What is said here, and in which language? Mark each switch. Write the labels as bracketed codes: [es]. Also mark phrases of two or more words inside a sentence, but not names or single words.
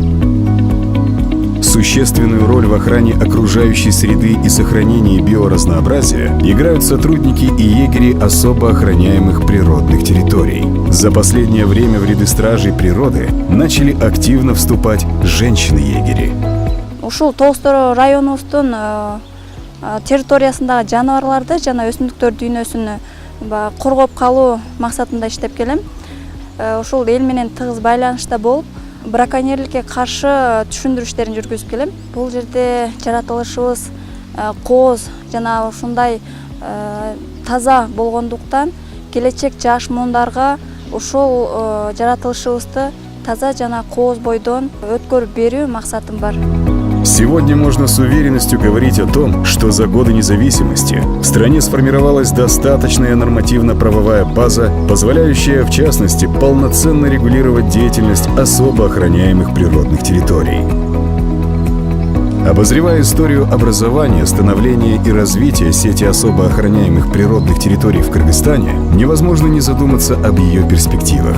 [ru] Существенную роль в охране окружающей среды и сохранении биоразнообразия играют сотрудники и егери особо охраняемых природных территорий. За последнее время в ряды стражей природы начали активно вступать женщины-егери. [ky] Ушул Тоостор районубуздун территориясындагы жаныбарларды жана өсүмдүктөр дүйнөсүн коргоп калуу максатында иштеп келем. Ушул эл менен тыгыз байланышта болуп, браконьерликке каршы түшүндүрүштерин жүргүзүп келем. Бул жерде жаратылышыбыз кооз жана ушундай таза болгондуктан келечек жаш муундарга ушул жаратылышыбызды таза жана кооз бойдон өткөрүп берүү максатым бар. [ru] Сегодня можно с уверенностью говорить о том, что за годы независимости в стране сформировалась достаточная нормативно-правовая база, позволяющая, в частности, полноценно регулировать деятельность особо охраняемых природных территорий. Обозревая историю образования, становления и развития сети особо охраняемых природных территорий в Кыргызстане, невозможно не задуматься об ее перспективах.